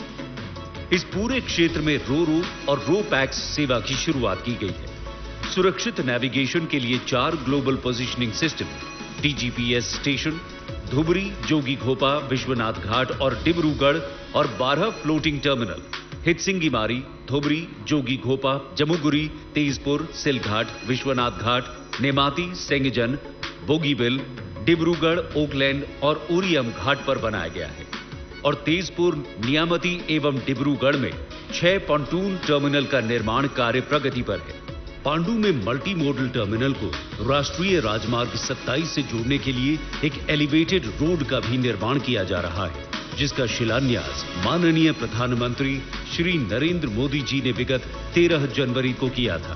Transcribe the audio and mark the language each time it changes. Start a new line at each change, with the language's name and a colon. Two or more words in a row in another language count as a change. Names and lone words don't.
Hindi: इस पूरे क्षेत्र में रो और
English: Ro Pax
Hindi: सेवा की शुरुआत की गई है। सुरक्षित नेविगेशन के लिए 4
English: Global Positioning System
Hindi: DGPS स्टेशन धुबरी, जोगीघोपा, विश्वनाथ घाट और डिब्रूगढ़ और 12
English: floating terminal
Hindi: हितसिंगीमारी, धुबरी, जोगीघोपा, जमुगुरी, तेजपुर, सिलघाट, विश्वनाथ घाट, नेमाती, सेंगजन, बोगीबिल, डिब्रूगढ़, ओकलैंड और उरियम घाट पर बनाया गया है और तेजपुर, नियामती एवं डिब्रूगढ़ में 6
English: pontoon terminal
Hindi: का निर्माण कार्य प्रगति पर है। पांडु में
English: multi modal terminal
Hindi: को राष्ट्रीय राजमार्ग 27 से जोड़ने के लिए एक
English: elevated road
Hindi: का भी निर्माण किया जा रहा है, जिसका शिलान्यास माननीय प्रधानमंत्री श्री नरेंद्र मोदी जी ने विगत 13 जनवरी को किया था।